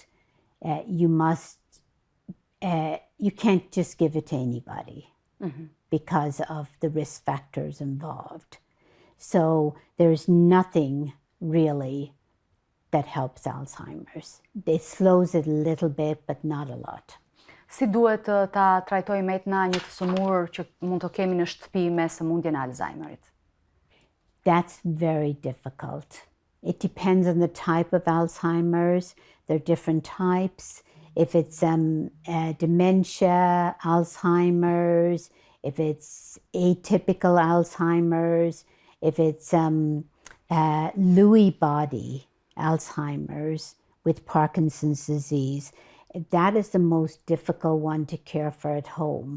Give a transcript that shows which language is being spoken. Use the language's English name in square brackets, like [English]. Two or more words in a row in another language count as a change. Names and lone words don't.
[English] You can't just give it to anybody because of the risk factors involved. So there's nothing really that helps Alzheimer's. It slows it a little bit, but not a lot. [Albanian] Si duhet ta trajtojmë Eithne një të sëmurë që mund të kemi në shtëpi me sëmundjen e Alzheimerit? [English] that's very difficult. It depends on the type of Alzheimer's. There are different types. If it's dementia, Alzheimer's, if it's atypical Alzheimer's, if it's Lewy body Alzheimer's with Parkinson's disease, that is the most difficult one to care for at home.